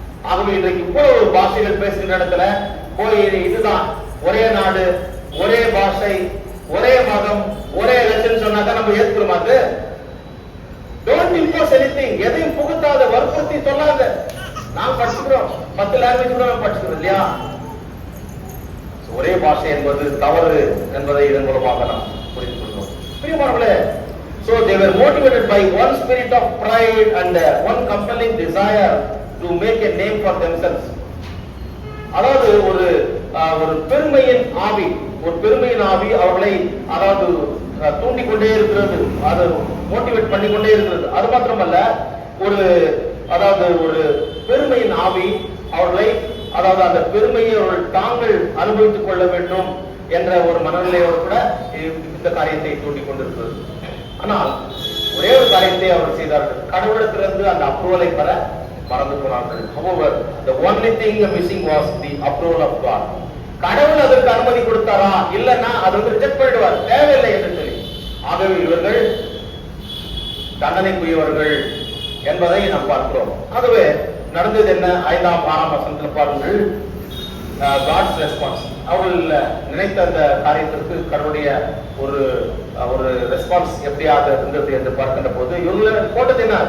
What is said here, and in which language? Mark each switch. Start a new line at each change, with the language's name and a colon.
Tamil: ஆகவே இன்றைக்கு இவ்வளவு பாஷைகள் பேசுகின்ற இடத்துல போய் இதுதான் ஒரே நாடு, ஒரே பாஷை, ஒரே மதம், ஒரே எலெக்ஷன் சொன்னாதான் நம்ம ஏற்கிறோம். அது
English: Don't impose anything.
Tamil: எதையும் புகுத்தாத, வற்புறுத்தி சொல்லாத. நாம் படிச்சுக்கிறோம், 10 லாங்குவேஜ் கூட நம்ம படிச்சுக்கிறோம் இல்லையா? ஒரே பாஷை என்பது தவறு என்பதை இதன் மூலமாக நாம் புரிந்து கொள்கிறோம்.
English: பிரியமானவர்களே, so they were motivated by one spirit of pride and one compelling desire to make a name for themselves.
Tamil: அதாவது ஒரு பெருமையின் ஆவி அவர்களை அதாவது தூண்டிக்கொண்டே இருக்கிறது, அது மோட்டிவேட் பண்ணிக்கொண்டே இருக்கிறது. அது மாத்திரமல்ல, ஒரு பெருமையின் ஆவி அவர்களை, அதாவது அந்த பெருமையை அவர்கள் தாங்கள் அனுபவித்துக் கொள்ள வேண்டும் என்ற ஒரு மனநிலையோடு கூட இந்த காரியத்தை தூண்டிக் கொண்டிருக்கிறது. ஆனால் ஒரே ஒரு காரியத்தை அவர்கள் செய்தார்கள். கடவுளிடத்திலிருந்து அந்த அப்ரூவலை பெற மறந்து போனார்கள்.
English: However, the only thing missing was the approval of God.
Tamil: கடவுள் அதற்கு அனுமதி கொடுத்தாரா? இல்லன்னா அது வந்து ரிஜெக்ட் பண்ணிடுவார், தேவையில்லை என்று சொல்லி. ஆகவே இவர்கள் தண்டனைக்குரியவர்கள் என்பதை நாம் பார்க்கிறோம். ஆகவே நடந்தது என்ன? 5ஆம் 6ஆம் வசனத்தில் பாருங்கள், காட்ஸ் ரெஸ்பான்ஸ். அவர்கள் நினைத்த அந்த காரியத்திற்கு கடவுளுடைய ஒரு ஒரு ரெஸ்பான்ஸ் எப்படியாக இருந்தது என்று பார்க்கின்ற போது, இவங்க போட்டது என்ன?